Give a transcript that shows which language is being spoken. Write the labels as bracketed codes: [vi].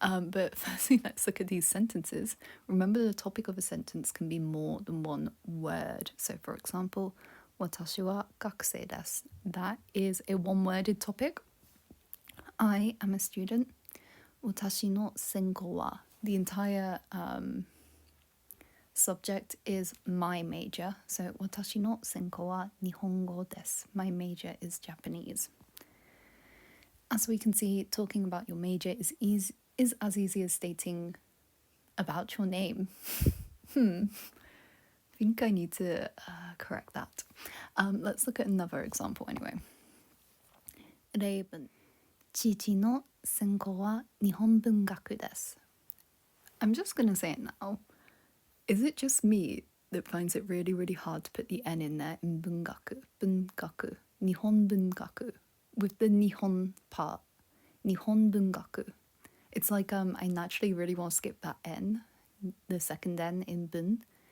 [en] But firstly, let's look at these sentences. Remember, the topic of a sentence can be more than one word. So, for example, [ja] 私は学生です. [en] That is a one-worded topic. I am a student. [ja] 私の専攻は. [en] The entire subject is my major. So, [ja] 私の専攻は日本語です. [en] My major is Japanese. As we can see, talking about your major is as easy as stating about your name. I think I need to correct that. Let's look at another example anyway. [ja] 例文 父の専攻は日本文学です. [en] I'm just going to say it now. Is it just me that finds it really, really hard to put the N in there in 文学? 文学.日本文学.With the Nihon part, Nihon bungaku. It's like I naturally really want to skip that N, the second N in bun.